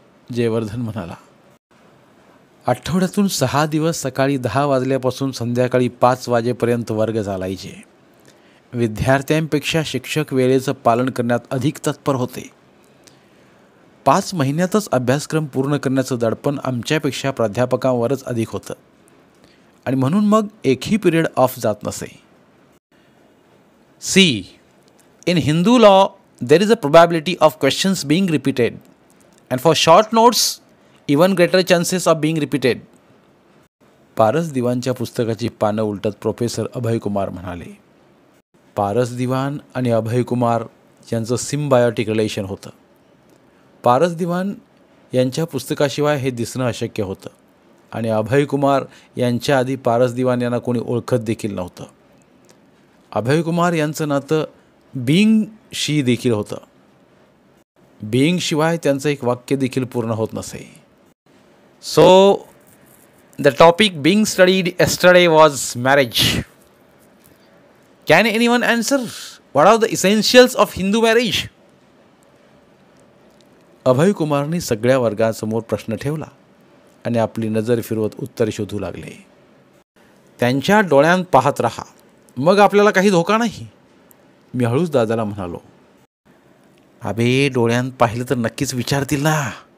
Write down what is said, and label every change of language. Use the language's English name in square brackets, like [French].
[Marathi] जयवर्धन म्हणाला, आठवड्यातून 6 दिवस सकाळी 10 वाजल्यापासून संध्याकाळी 5 वाजेपर्यंत वर्ग चालायचे. विद्यार्थ्यांपेक्षा शिक्षक वेळेचं पालन करण्यात अधिक तत्पर होते. 5 महिन्यातच अभ्यासक्रम पूर्ण करण्याचं दडपण आमच्यापेक्षा प्राध्यापकांवरच अधिक होतं आणि म्हणून मग एकही पिरियड ऑफ जात नसे. [English] See, in Hindu law there is a probability of questions being repeated and for short notes even greater chances of being repeated. [Marathi] Paras दिवानच्या पुस्तकाची पानं उलटत प्रोफेसर अभय कुमार म्हणाले. पारस दिवान आणि अभय कुमार यांचं सिम्बायोटिक रिलेशन होतं. पारस दिवान यांच्या पुस्तकाशिवाय हे दिसणं अशक्य होतं आणि अभय कुमार यांच्या आधी पारस दिवान यांना कोणी ओळखत देखील नव्हतं. अभय कुमार यांचं नातं बीइंगशी देखील होतं. बीइंगशिवाय त्यांचं एक वाक्य देखील पूर्ण होत नसे. [English] So the topic being studied yesterday was marriage. Can anyone answer what are the essentials of Hindu marriage? [Marathi] अभय कुमारने सगळ्या वर्गासमोर प्रश्न ठेवला आणि आपली नजर फिरवत उत्तर शोधू लागले. त्यांच्या डोळ्यांत पाहत राहा, मग आपल्याला काही धोका नाही. मी हळूच दादाला म्हणालो, अबे डोळ्यांत पाहिलं तर नक्कीच विचारतील ना.